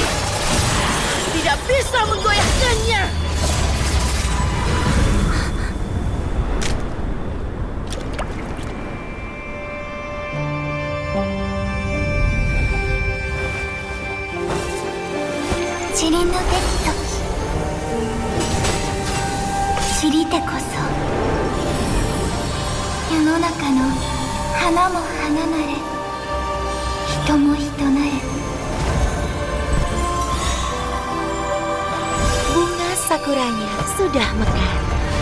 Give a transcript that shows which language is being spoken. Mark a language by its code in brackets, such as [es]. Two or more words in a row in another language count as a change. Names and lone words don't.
[id] Tidak bisa menggoyahkannya. [ja] ちりんの出来時散りてこそ世の中の花も花なれ人も人なれ [id] Bunga sakuranya sudah mekar.